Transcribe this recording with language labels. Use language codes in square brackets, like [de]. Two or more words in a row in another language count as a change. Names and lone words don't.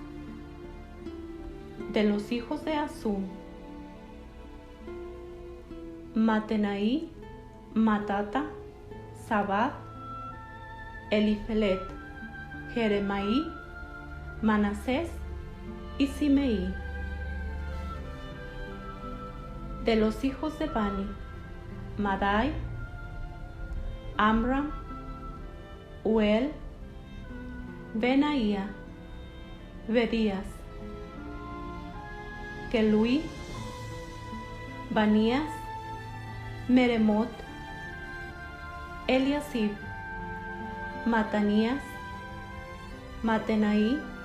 [es] De los hijos de Asum, Matenaí, Matata, Zabad, Elifelet, Jeremaí, Manasés y Simei. De los hijos de Bani, Madai, Amram, Uel, Benaía, Bedías, Kelui, Banías, Meremot, Eliasib, Matanías, Matenaí,